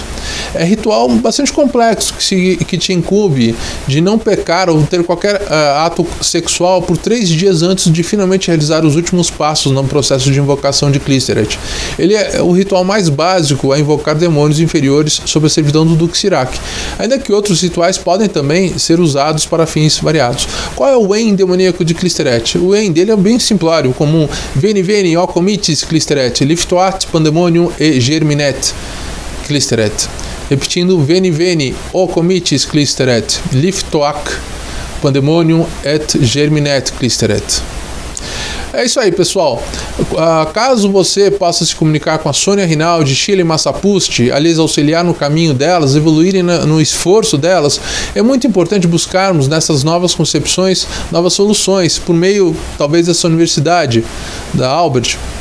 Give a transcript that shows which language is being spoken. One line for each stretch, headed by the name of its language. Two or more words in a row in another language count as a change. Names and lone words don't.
Portuguese: É ritual bastante complexo que te incumbe de não pecar ou ter qualquer ato sexual por 3 dias antes de finalmente realizar os últimos passos no processo de invocação de Clisteret. Ele é o ritual mais básico a invocar demônios inferiores sob a servidão do Duque Sirac, ainda que outros rituais podem também ser usados para fins variados. Qual é o En demoníaco de Clisteret? O En dele é bem simplório, comum.
Latin: Veni veni o comitis Clisteret, liftoat pandemonium e germinet Clisteret. Repetindo, veni veni o comitis Clisteret, liftoac pandemonium et germinet Clisteret.
Portuguese: É isso aí, pessoal. Caso você possa se comunicar com a Sônia Rinaldi, Chile Massapusti, aliás, auxiliar no caminho delas, evoluírem no esforço delas, é muito importante buscarmos nessas novas concepções, novas soluções, por meio, talvez, dessa universidade, da Albert.